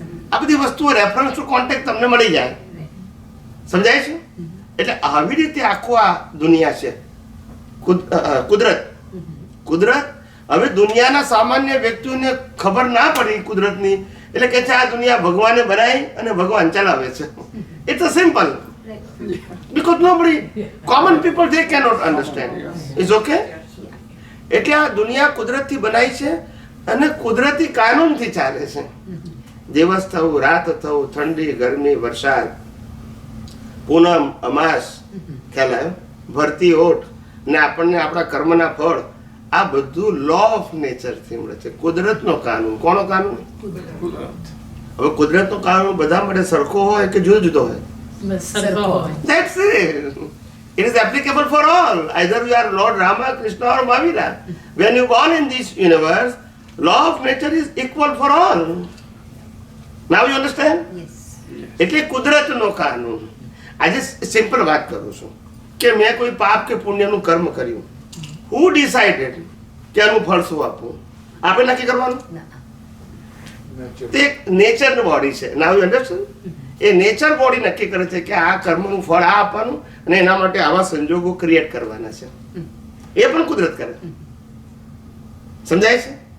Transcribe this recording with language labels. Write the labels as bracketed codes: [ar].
[gu] આ બધી વસ્તુઓ રેફરન્સ ટુ કોન્ટેક્ટ તમને મળી જાય. સમજાય છે? એટલે આવી રીતે આખો આ દુનિયા છે કુદરત. કુદરત હવે દુનિયાના સામાન્ય વ્યક્તિઓને ખબર ના પડી કુદરતની એટલે કે છે આ દુનિયા ભગવાને બનાવી અને ભગવાન ચલાવે છે. [en] It's simple. Because nobody, common people, they cannot understand. Is okay? [gu] એટલે આ દુનિયા કુદરતથી બનાવી છે અને કુદરતી કાનૂનથી ચાલે છે. દિવસ થવું, રાત થવું, ઠંડી, ગરમી, વરસાદ, પૂનમ, અમાસ, ખ્યાલ આવ્યો, ભરતી ઓઠ ને આપણને આપણા કર્મના ફળ, આ બધું લો ઓફ નેચરથી મળે છે. કુદરતનો કાનૂન. કોનો કાનૂન? હવે કુદરતનો કાનૂન બધા માટે સરખો હોય કે જુદો જુદો હોય? [en] That's it. It is applicable for all. Either you are Lord Rama, Krishna or Mahavira. When you born in this universe, law of nature is equal for all. Now you understand? Yes. [gu] એટલે કુદરતનો કાનૂન. આજે simple વાત કરું છું કે મેં કોઈ પાપ કે પુણ્યનું કર્મ કર્યું. [en] Who decided [gu] કે આનું ફળ શું આપવું? આપણે નક્કી કરવાનું? તે નેચરનું બોડી છે. [en] Now you understand? [gu] A nature body નક્કી કરે છે કે આ કર્મનું ફળ આ આપવાનું અને એના માટે આવા સંજોગો ક્રિએટ કરવાના છે. એ પણ કુદરત કરે. સમજાય છે?